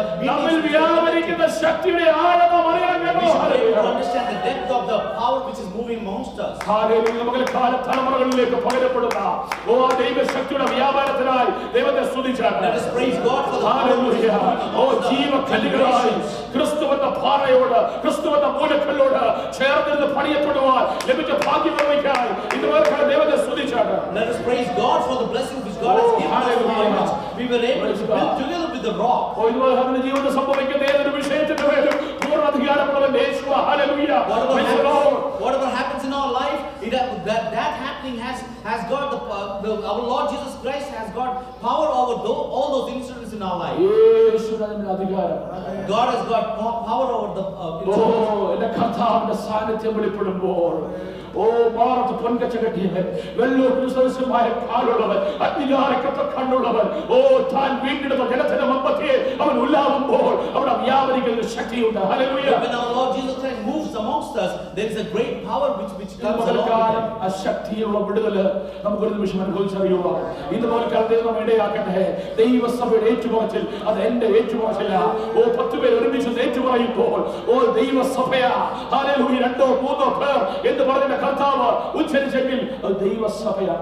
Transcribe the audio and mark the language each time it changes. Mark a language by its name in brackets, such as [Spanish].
[Malayalam] നമ്മിൽ വ്യാപരിക്കുന്ന ശക്തിയുടെ ആഴം നാം അറിയണം കേട്ടോ. Hallelujah. [English] Understand the depth of the power which is moving amongst us. [Malayalam] Hallelujah. പകൽക്കാല തലമുറകളിലേക്ക് പകരപ്പെടുന്ന ദൈവശക്തിയുടെ വ്യാപാരത്തിനായി ദൈവത്തെ സ്തുതിച്ചാണ്. [English] Let us praise God for the [Malayalam] hallelujah. ജീവക്കല്ലുകളായി ക്രിസ്തുവെന്ന പാറയോട്, ക്രിസ്തുവെന്ന മൂലക്കല്ലോട് ചേർന്നിരുന്ന് പണിയപ്പെടുവാൻ ലഭിച്ച ഭാഗ്യം നിർവഹിക്കാൻ ഇതുവരെ ദൈവത്തെ സ്തുതിച്ചാണ്. [English] Let us praise God for the blessing which God has given us. We were able to build together with the rock. [Malayalam] ഇതുപോലെ നമ്മുടെ ജീവിതത്തിൽ സംഭവിക്കുന്ന ഏതൊരു വിഷയത്തിന്റെ മേലും പൂർണ്ണ അധികാരമുള്ളവൻ യേശുവാ. Hallelujah. [English] Whatever happens in our life, that happening has got our Lord Jesus Christ has got power over all those incidents in our life. [Malayalam] യേശുവിന്റെ അധികാരം. [English] God has got power over the incidents. [Malayalam] എന്റെ കർത്താവിന്റെ സാന്നിധ്യം വെളിപ്പെടുമ്പോൾ ഭാരത് പൊൻകച്ച കെട്ടിയവൻ, വെള്ളൂർ സദൃശമായ കാലുള്ളവൻ, അഗ്നികാരക്കത്തെ കണ്ണുള്ളവൻ, താൻ വീണ്ടെടുത്ത ജനത്തിന്റെ മധ്യേ അവൻ ഉല്ലാവുമ്പോൾ അവിടെ വ്യാപരിക്കുന്ന ശക്തിയുണ്ട്. Hallelujah. [English] When our Lord Jesus Christ moves amongst us, there is a great power which comes along with him. [Malayalam] ആ ശക്തിയുള്ള വിടുതല് നമുക്കൊരു നിമിഷം അനുഭവിച്ചറിയുക. ഇതുപോലെ ദൈവം ഇടയാക്കട്ടെ. ദൈവസഭയുടെ ഏറ്റുപറച്ചിൽ അത് എന്റെ ഏറ്റുപറച്ചില്ല. 10 പേർ ഒരുമിച്ച് ഏറ്റുപറയുമ്പോൾ ദൈവസഭയാ. ഹല്ലേലൂയ. 2-3 പേർ എന്ന് പറഞ്ഞ കർത്താവ് ഉച്ചരിച്ചെങ്കിൽ അത് ദൈവസഭയാ.